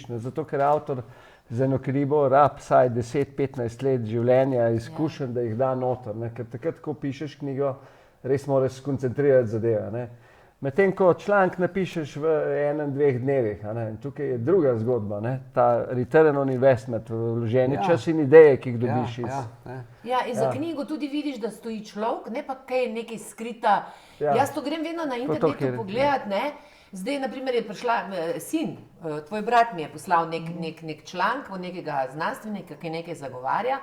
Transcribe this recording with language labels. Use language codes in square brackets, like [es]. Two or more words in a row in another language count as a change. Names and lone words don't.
[sl] Zato, ker avtor za eno kribo rab vsaj 10-15 let življenja, izkušenj, da jih da noter. Ne? Ker takrat, ko pišeš knjigo, res moraš skoncentrirati zadeve. Medtem ko članek napišeš v 1-2 dnevih, tukaj je druga zgodba, ne? [en] Ta return on investment, [sl] vloženi čas in ideje, ki jih dobiš iz. Ja, in za knjigo tudi vidiš, da stoji človek, ne pa kaj nekaj skrita. Jaz to grem vedno na internetu pogledati, ne. Zdaj, na primer, je prišla sin, tvoj brat mi je poslal nek članek od nekega znanstvenika, ki nekaj zagovarja.